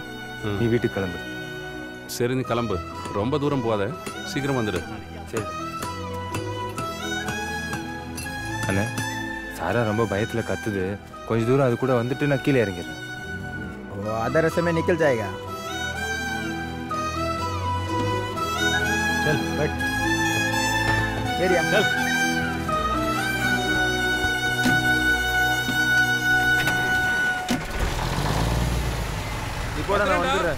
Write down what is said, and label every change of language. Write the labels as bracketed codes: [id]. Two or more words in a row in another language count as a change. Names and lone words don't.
[ta] நீ வீட்டுக்கு கிளம்பு. சரி நீ கிளம்பு, ரொம்ப தூரம் போகாத, சீக்கிரம் வந்துடு. சரி அண்ணே, சாரா ரொம்ப பயத்தில் கத்துது, கொஞ்சம் தூரம் அது கூட வந்துட்டு நான் கீழே இறங்கிடுறேன். [hi] वो आधा रास्ते में निकल जाएगा। चल बैठ। एरिया चल। [ta] இப்போ நான் வந்துடுறேன்,